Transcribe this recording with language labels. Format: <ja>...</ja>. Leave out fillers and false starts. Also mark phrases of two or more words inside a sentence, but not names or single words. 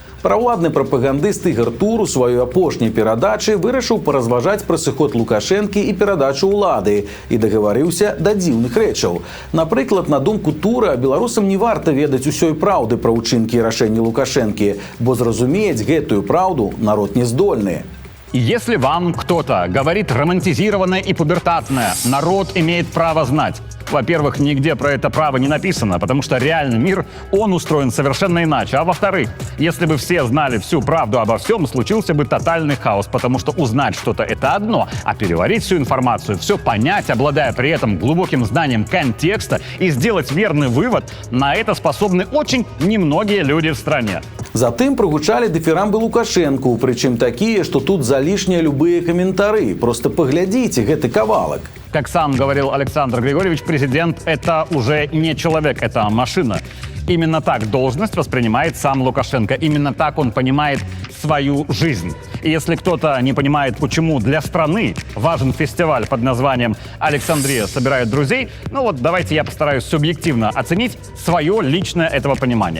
<be>Правладны прапагандыст Ігар Тур у сваёй апошняй перадачы вырашыў паразважаць пра сыход Лукашэнкі і перадачу ўлады і дагаварыўся да дзіўных рэчаў. Напрыклад, на думку Тура, беларусам не варта ведаць усёй праўды пра ўчынкі і рашэнні Лукашэнкі, бо зразумець гэтую праўду народ не здольны.</be> <ru>Если вам кто-то говорит романтизированное и пубертатное, народ имеет право знать. Во-первых, нигде про это право не написано, потому что реальный мир, он устроен совершенно иначе. А во-вторых, если бы все знали всю правду обо всем, случился бы тотальный хаос, потому что узнать что-то – это одно, а переварить всю информацию, все понять, обладая при этом глубоким знанием контекста и сделать верный вывод, на это способны очень немногие люди в стране.</ru> <be>Затым прогучалі дыфірамбы Лукашэнку, прычым такія, што тут залішнія любыя каментары. Просто паглядзіце гэты кавалак.</be> <ru>Как сам говорил Александр Григорьевич, президент – это уже не человек, это машина. Именно так должность воспринимает сам Лукашенко. Именно так он понимает свою жизнь. И если кто-то не понимает, почему для страны важен фестиваль под названием «Александрия собирает друзей», ну вот давайте я постараюсь субъективно оценить свое личное этого понимание.</ru>